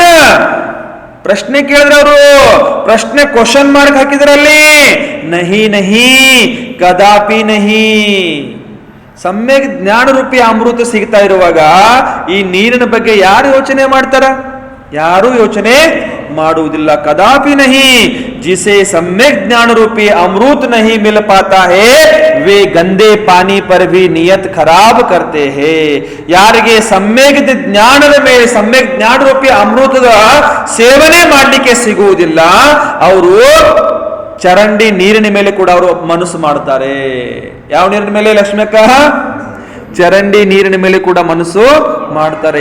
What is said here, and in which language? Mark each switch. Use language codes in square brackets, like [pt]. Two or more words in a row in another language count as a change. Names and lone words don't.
[kn] ಪ್ರಶ್ನೆ ಕೇಳಿದ್ರೆ ಅವರು, ಪ್ರಶ್ನೆ [en] question mark [kn] ಹಾಕಿದ್ರಲ್ಲಿ, [hi] नहीं नहीं कदापि नहीं. [kn] ಸಮ್ಯಕ್ ಜ್ಞಾನ ರೂಪಿ ಅಮೃತ ಸಿಗ್ತಾ ಇರುವಾಗ ಈ ನೀರಿನ ಬಗ್ಗೆ ಯಾರು ಯೋಚನೆ ಮಾಡ್ತಾರ? ಯಾರು ಯೋಚನೆ ಮಾಡುವುದಿಲ್ಲ. [hi] कदापि नहीं. जिसे सम्यक ज्ञान रूपी अमृत नहीं मिल पाता है, वे गंदे पानी पर भी नियत खराब करते हैं. [kn] ಯಾರಿಗೆ ಸಮ್ಯಕ್ ಜ್ಞಾನದ ಮೇಲೆ, ಸಮ್ಯಕ್ ಜ್ಞಾನ ರೂಪಿ ಅಮೃತದ ಸೇವನೆ ಮಾಡಲಿಕ್ಕೆ ಸಿಗುವುದಿಲ್ಲ, ಅವರು ಚರಂಡಿ ನೀರಿನ ಮೇಲೆ ಕೂಡ ಅವರು ಮನಸ್ಸು ಮಾಡ್ತಾರೆ. ಯಾವ ನೀರಿನ ಮೇಲೆ ಲಕ್ಷ್ಮಕ್ಕ? ಚರಂಡಿ ನೀರಿನ ಮೇಲೆ ಕೂಡ ಮನಸ್ಸು ಮಾಡ್ತಾರೆ.